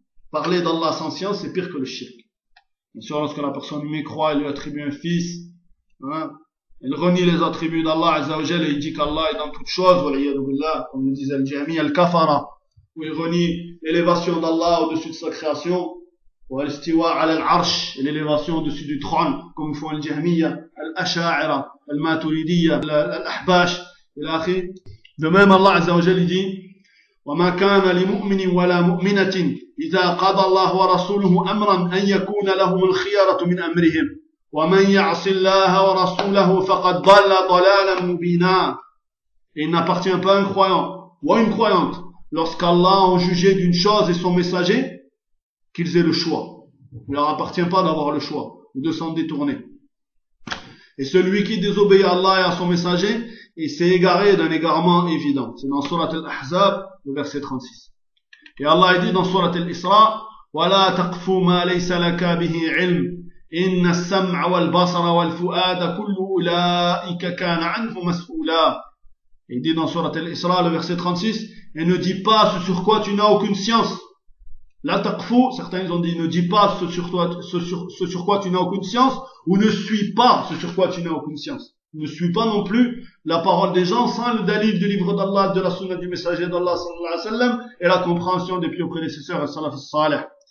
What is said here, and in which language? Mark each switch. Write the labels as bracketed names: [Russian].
[French] Parler d'Allah sans science, c'est pire que le shirk. Bien sûr, lorsque la personne lui croit et lui attribue un fils, hein, il renie les attributs d'Allah Azzawajal et il dit qu'Allah est dans toute chose, comme le disait le Jami, al-Kafara, où il renie l'élévation d'Allah au-dessus de sa création, ou al-Istiwa al-Arsh, l'élévation au-dessus du trône, comme font le Jami, al-Asha'ira, al-Maturidiyya, al-Ahbash, et l'Akhi. De même, Allah Azzawajal dit, [Arabic] وَمَا كَانَ لِمُؤْمِنٍ وَلَا مُؤْمِنَةٍ إِذَا قَضَى اللَّهُ وَرَسُولُهُ أَمْرًا أَنْ يَكُونَ لَهُمُ الْخِيَرَةُ مِنْ أَمْرِهِمْ. ومن يعص الله ورسوله فقد ضل ضلالا مبينا. [French] Et il n'appartient pas à un croyant ou à une croyante lorsqu'Allah en jugeait d'une chose et son messager qu'ils aient le choix. Il ne leur appartient pas d'avoir le choix ou de s'en détourner. Et celui qui désobéit à Allah et à son messager, il s'est égaré d'un égarement évident. C'est dans Surat al-Ahzab, le verset 36. Et Allah dit dans Surat al-Isra, [Arabic] وَلَا تَقْفُ مَا لَيْسَ لَكَ بِهِ عِلْمٍ إِنَّ السَّمْعَ وَالْبَصَرَ وَالْفُؤَادَ كُلُّ أُولَٰئِكَ كَانَ عَنْهُ مَسْئُولًا. [French] Il dit dans Surat al-Isra, le verset 36, et ne dis pas ce sur quoi tu n'as aucune science. [Arabic] La taqfu, [French] certains ont dit, ne dis pas ce sur quoi tu n'as aucune science, ou ne suis pas ce sur quoi tu n'as aucune science. Ne suis pas non plus la parole des gens sans le dalil du livre d'Allah, de la sunna du messager d'Allah sallallahu alayhi wa sallam, et la compréhension des pieux prédécesseurs et salaf salih.